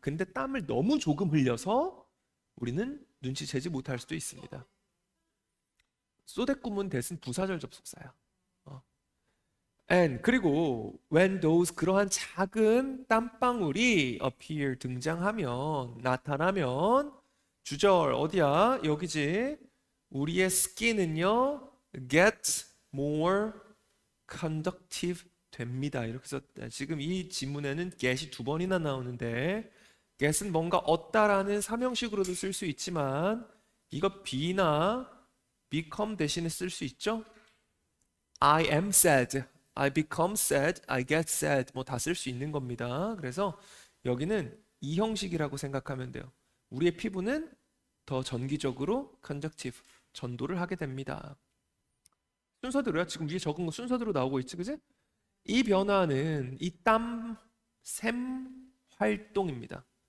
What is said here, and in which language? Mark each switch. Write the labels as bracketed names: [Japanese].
[Korean] 근데 땀을 너무 조금 흘려서 우리는 눈치채지 못할 수도 있습니다. 소댓 구문 대신 부사절 접속사야. And 그리고 [English] when those, [Korean] 그러한 작은 땀방울이 appear, 등장하면, 나타나면, 주절 어디야? 여기지. 우리의 skin은요 [English] get more conductive [Korean] 됩니다. 이렇게 썼다. 지금 이 지문에는 get이 2번이나 나오는데 get은 뭔가 얻다라는 사명식으로도 쓸 수 있지만 이거 be나 become 대신에 쓸 수 있죠. [English] I am sad, I become sad, I get sad, [Korean] 뭐 다 쓸 수 있는 겁니다. 그래서 여기는 이 형식이라고 생각하면 돼요. 우리의 피부는 더 전기적으로 conductive, 전도를 하게 됩니다. 순서대로야. 지금 위에 적은 거 순서대로 나오고 있지, 그지? 이 변화는 이 땀샘 활동입니다.